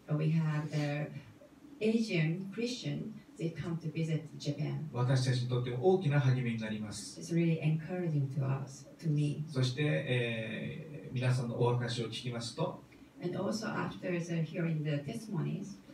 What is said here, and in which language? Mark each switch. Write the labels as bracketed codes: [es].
[en] We have the Asian Christian. They come to visit Japan. [ja] 私たちにとっても大きな励みになります。 [en] It's really encouraging to us, to me. [ja] そして、皆さんのお証を聞きますと、 [en] And also after hearing the testimonies,